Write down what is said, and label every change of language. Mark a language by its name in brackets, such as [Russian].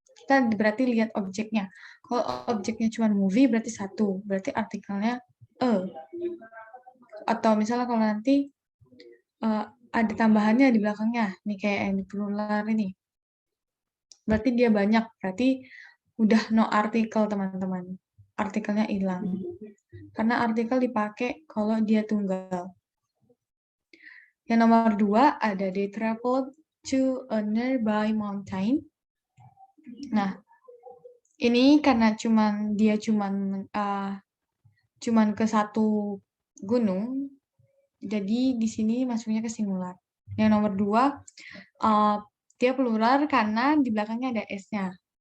[Indonesian] Kita berarti lihat objeknya. Kalau objeknya cuma movie berarti satu, berarti artikelnya Atau misalnya kalau nanti ada tambahannya di belakangnya, nih kayak yang di plural ini. Berarti dia banyak, berarti udah no artikel teman-teman. Artikelnya hilang. Karena artikel dipakai kalau dia tunggal. Yang nomor 2 ada [English] they traveled to a nearby mountain. [Indonesian] Nah, ini karena dia cuman ke satu gunung, jadi di sini masuknya ke singular. Yang nomor 2 dia plural karena di belakangnya ada s-nya.